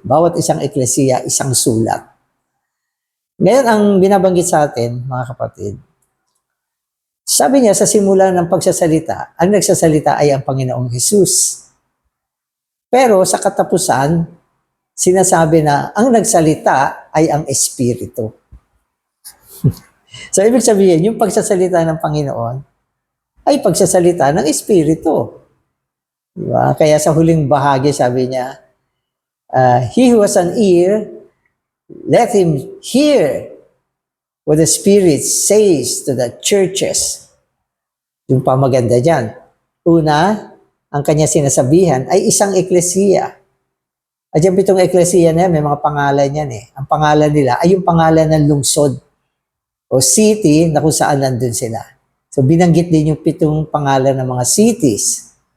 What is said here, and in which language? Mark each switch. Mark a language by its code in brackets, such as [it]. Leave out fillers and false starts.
[tl] Bawat isang eklesiya, isang sulat. Ngayon, ang binabanggit sa atin, mga kapatid, sabi niya sa simula ng pagsasalita, ang nagsasalita ay ang Panginoong Hesus. Pero sa katapusan, sinasabi na ang nagsalita ay ang Espiritu. So, ibig sabihin, yung pagsasalita ng Panginoon ay pagsasalita ng Espiritu. Diba? Kaya sa huling bahagi, sabi niya, [en] he who has an ear, let him hear what the Spirit says to the churches. [tl] Yung pamaganda dyan. Una, ang kanya sinasabihan ay isang eklesiya. At yung 7 eklesiya na yan, may mga pangalan yan eh. Ang pangalan nila ay yung pangalan ng lungsod o city na kung saan nandun sila. So binanggit din yung 7 pangalan ng mga cities.